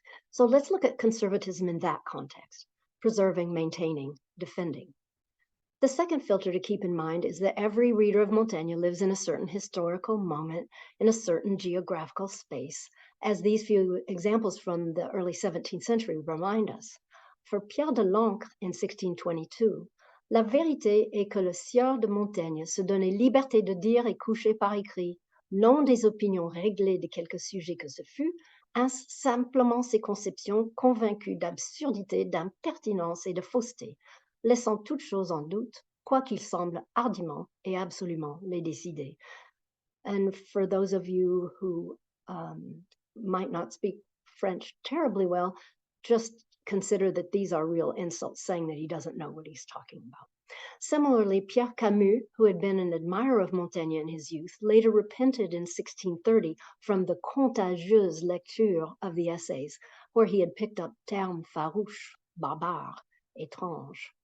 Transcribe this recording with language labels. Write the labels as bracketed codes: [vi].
[en] So let's look at conservatism in that context: preserving, maintaining, defending. The second filter to keep in mind is that every reader of Montaigne lives in a certain historical moment, in a certain geographical space, as these few examples from the early 17th century remind us. For Pierre de Lancre in 1622, [fr] la vérité est que le sieur de Montaigne se donnait liberté de dire et coucher par écrit, non des opinions réglées de quelque sujet que ce fût, simplement ses conceptions convaincues d'absurdité, d'impertinence et de fausseté, laissant toute chose en doute, quoiqu'il semble hardiment et absolument les décider. [en] And for those of you who might not speak French terribly well, just consider that these are real insults, saying that he doesn't know what he's talking about. Similarly, Pierre Camus, who had been an admirer of Montaigne in his youth, later repented in 1630 from the contagieuse lecture of the Essays, where he had picked up [fr] termes farouche, barbare, étrange.